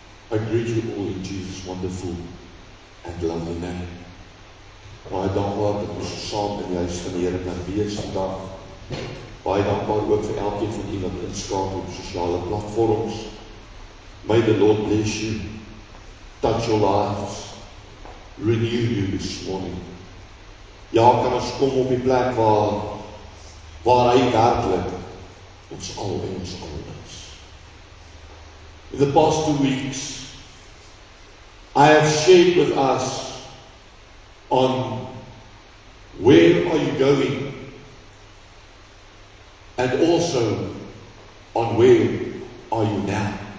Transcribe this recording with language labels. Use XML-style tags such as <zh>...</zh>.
<en>I greet you all in Jesus' wonderful and lovely name.</en> <af>Baie dankbaar dat ons saam in die huis van die Here kan wees vandag. Baie dankbaar ook vir elkeen van u wat inskakel op sosiale platforms.</af> <en>May the Lord bless you, touch your lives, renew you this morning.</en> <af>Ja, kan ons kom op die plek waar hy werklik ons al en ons al is.</af> <en>In the past 2 weeks, I have shared with us on where are you going and also on where are you now.</en>